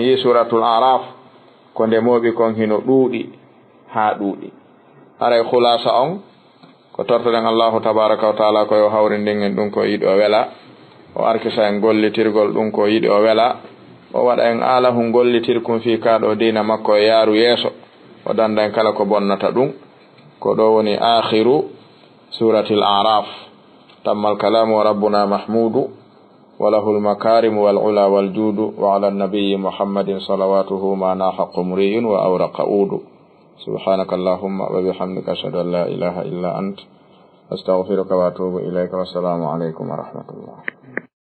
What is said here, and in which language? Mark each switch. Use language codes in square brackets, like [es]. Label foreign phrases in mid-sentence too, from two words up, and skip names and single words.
[ff] yi [ar] سورة الأعراف [ff] ko ndemoɓi kon hino ɗuuɗi haa ɗuuɗi haray khulasa on ko tortoɗen [ar] الله تبارك وتعالى [ff] ko yo hawrindin en ɗum ko yiɗi o wela o arkisa en gollitirgol ɗum ko yiɗi o wela o waɗa en alahu gollitirkum fi kaɗo dina makko e yaaru yeeso o danda en kala ko bonnata ɗum ko ɗo woni [ar] آخر سورة الأعراف تم الكلام وربنا محمود وله المكارم والعلا والجود وعلى النبي محمد صلواته ما ناح قمري وأورق أود سبحانك اللهم وبحمدك أشهد أن لا إله إلا أنت أستغفرك وأتوب إليك والسلام عليكم ورحمة الله